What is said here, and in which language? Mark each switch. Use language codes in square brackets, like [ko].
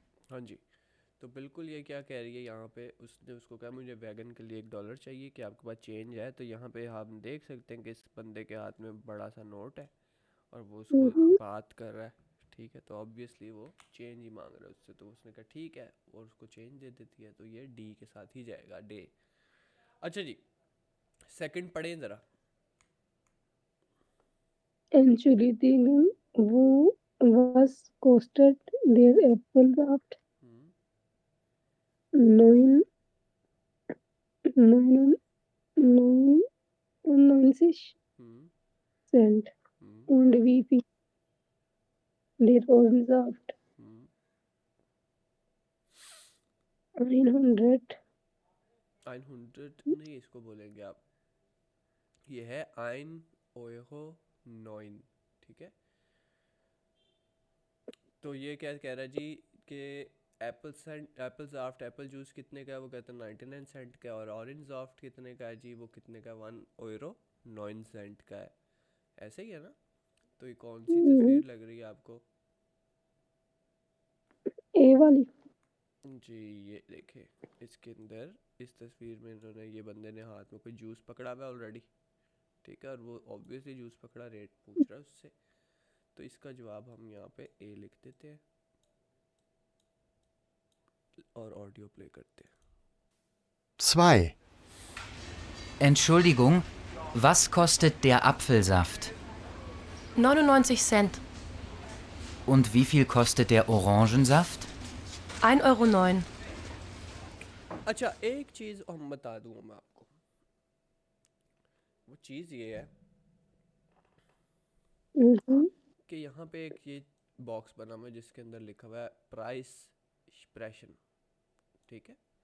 [hi] हाँ जी, तो बिल्कुल ये क्या कह रही है यहाँ पे, उसने उसको कहा मुझे वैगन के लिए $1 चाहिए, कि आपके पास चेंज है? तो यहाँ पे हम देख सकते हैं कि इस बंदे के हाथ में बड़ा सा नोट है और वो उसको बात कर रहा है, ठीक है? तो ऑब्वियसली वो चेंज ही मांग रहा है उससे, तो उसने कहा ठीक है और उसको चेंज दे देती है, तो ये डी के साथ ही जाएगा, डे। अच्छा जी, सेकंड पढ़ें ज़रा। [de] Entschuldigung, wo was kostet der Apfelsaft? 9, 99 Cent. Und wie viel der Orangensaft? 100. [hi] 100 नहीं, इसको बोलेंगे आप, ये है 1 Euro 9, ठीक है? तो ये क्या कह रहा है जी कि एप्पल सॉफ्ट एप्पल जूस कितने का है? वो कहते हैं 99 सेंट का है। और ऑरेंज सॉफ्ट कितने का है जी? वो कितने का? 1 Euro 9 का है। ऐसे ही है ना? तो ये कौन सी तस्वीर लग रही है आपको ए वाली। जी? ये देखिए, इसके अंदर इस तस्वीर में इन्होंने, ये बंदे ने हाथ में कोई जूस पकड़ा हुआ है ऑलरेडी, ठीक है? और वो ऑब्वियसली जूस पकड़ा, रेट पूछ रहा है उससे, तो इसका जवाब हम यहाँ पे ए लिख देते हैं और ऑडियो प्ले करते हैं। 2, [de] Entschuldigung, was kostet der Apfelsaft? 99 Cent. Und wie viel kostet der Orangensaft? 1,09 Euro. [hi] अच्छा, एक चीज़ हम बता दूँ मैं आपको, वो चीज़ ये है कि यहाँ पे एक ये बॉक्स बना हुआ है जिसके अंदर लिखा हुआ है प्राइस एक्सप्रेशन, ठीक है?